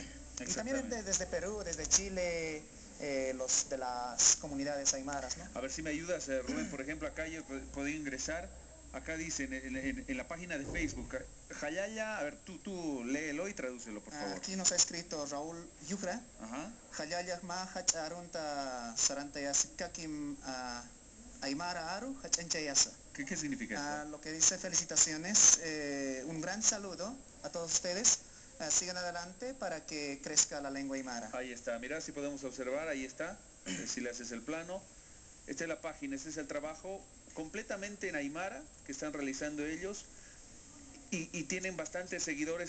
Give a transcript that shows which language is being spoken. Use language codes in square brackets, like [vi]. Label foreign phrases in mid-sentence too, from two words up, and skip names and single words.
[es] Y también desde Perú, desde Chile, los de las comunidades aymaras, ¿no? A ver si me ayudas, Rubén, por ejemplo, acá yo podía ingresar. Acá dice en la página de Facebook, Jayaya, a ver, tú léelo y tradúcelo, por favor. Aquí nos ha escrito Raúl Yufra. [ay] Jayaya ma hach arunta sarantayasikakim aymara aru hachenchayasa. [es] ¿Qué significa esto? Lo que dice felicitaciones, un gran saludo a todos ustedes. Sigan adelante para que crezca la lengua aymara. Ahí está, mira si podemos observar, ahí está, si le haces el plano. Esta es la página, este es el trabajo completamente en aymara que están realizando ellos y tienen bastantes seguidores.